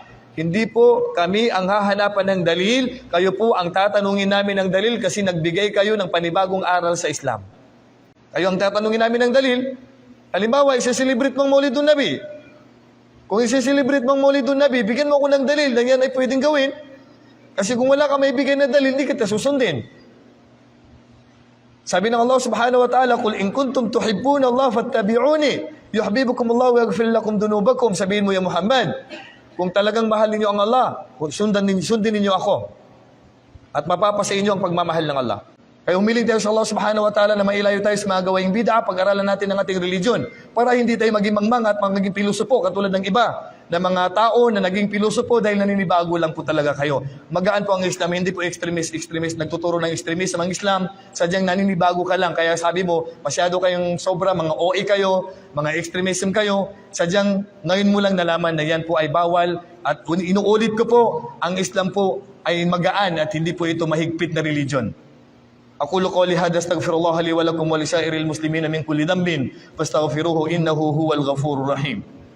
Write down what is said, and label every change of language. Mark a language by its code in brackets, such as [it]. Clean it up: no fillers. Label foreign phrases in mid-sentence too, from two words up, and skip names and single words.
[tl] Hindi po kami ang hahanapan ng dalil, kayo po ang tatanungin namin ng dalil kasi nagbigay kayo ng panibagong aral sa Islam. Kayo ang tatanungin namin ng dalil. Halimbawa, isa-celebrate mong Maulidun Nabi. Kung isa-celebrate mong Maulidun Nabi, bigyan mo ako ng dalil na yan ay pwedeng gawin. Kasi kung wala ka may bigay na dalil, hindi kita susundin. Sabi ng [ar] الله سبحانه وتعالى، "قل إن كنتم تحبون الله فاتبعوني، يحببكم الله ويغفر لكم ذنوبكم." [tl] Sabihin mo ya Muhammad, kung talagang mahal ninyo ang Allah, sundin ninyo ako. At mapapasa inyo ang pagmamahal ng Allah. Kaya humiling tayo sa Allah [ar] سبحانه وتعالى [tl] na mailayo tayo sa mga gawaing bid'ah, pag-aralan natin ang ating religion para hindi tayo maging mangmang at maging pilosopo katulad ng iba na mga tao na naging pilosopo dahil naninibago lang po talaga kayo. Magaan po ang Islam, hindi po extremist, nagtuturo ng extremism ang Islam, sadyang naninibago ka lang. Kaya sabi mo, masyado kayong sobra, mga OA kayo, mga extremism kayo, sadyang ngayon mo lang nalaman na yan po ay bawal. At inuulit ko po, ang Islam po ay magaan at hindi po ito mahigpit na religion. [ar] أقول قولي هذا أستغفر الله لي ولكم ولسائر المسلمين من كل ذنب فاستغفروه إنه هو الغفور الرحيم.